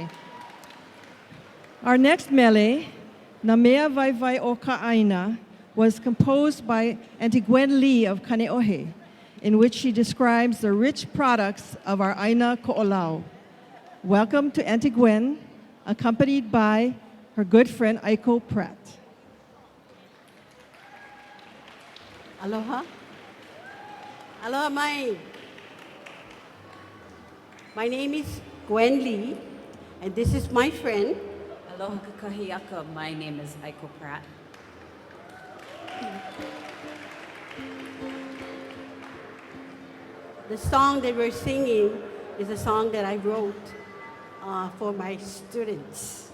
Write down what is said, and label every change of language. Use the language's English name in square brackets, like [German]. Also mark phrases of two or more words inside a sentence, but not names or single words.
[English] Our next mele, Namea Vai Vai o Ka'aina, was composed by Auntie Gwen Lee of Kaneohe, in which she describes the rich products of our Aina Ko'olau. Welcome to Auntie Gwen, accompanied by her good friend Aiko Pratt. Aloha. [Hawaiian] Aloha mai. [English] My name is Gwen Lee, and this is my friend. [Hawaiian] Aloha kakahiaka. [English] My name is Aiko Pratt. The song that we're singing is a song that I wrote for my students.